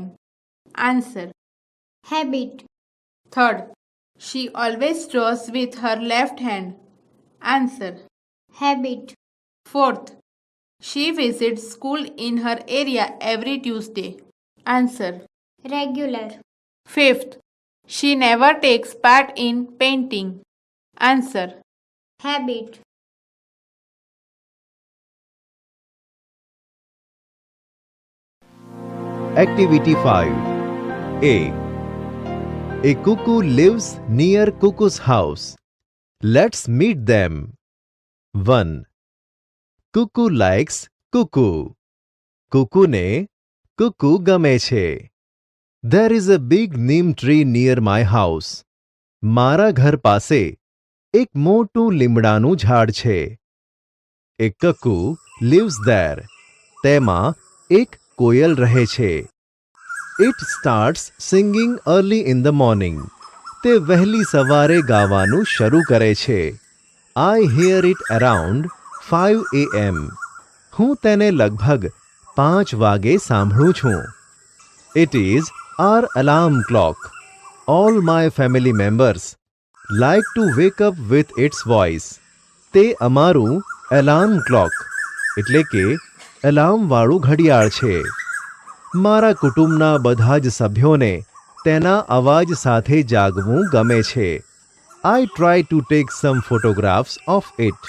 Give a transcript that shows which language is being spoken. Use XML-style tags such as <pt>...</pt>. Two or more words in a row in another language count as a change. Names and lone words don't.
<en>આન્સર habit, Third, she always draws with her left hand. આન્સર habit, Fourth, she visits school in her area every Tuesday. આન્સર regular, ફિફ્થ, she never takes part in painting. Answer habit, Activity 5. A. A cuckoo lives near cuckoo's house. Let's meet them. 1. Cuckoo likes cuckoo.</en> <gu>કુકુને કુકુ ગમે છે.</gu> <en>There is a big neem tree near my house.</en> <gu>મારા ઘર પાસે એક મોટું લીમડાનું ઝાડ છે.</gu> <en>A cuckoo lives there.</en> <gu>તેમાં એક કોયલ રહે છે.</gu> <en>It starts singing early in the morning.</en> <gu>તે વહેલી સવારે ગાવાનું શરૂ કરે છે.</gu> <en>I hear it around 5 a.m.</en> <gu>હું તેને લગભગ 5 વાગે સાંભળું છું.</gu> <en>It is our alarm clock. All my family members like to wake up with its voice.</en> <gu>તે અમારું</gu> <en>alarm clock</en> <gu>એટલે કે એલાર્મવાળું ઘડિયાળ છે. મારા કુટુંબના બધા જ સભ્યોને તેના અવાજ સાથે જાગવું ગમે છે.</gu> <en>I try to take some photographs of it.</en>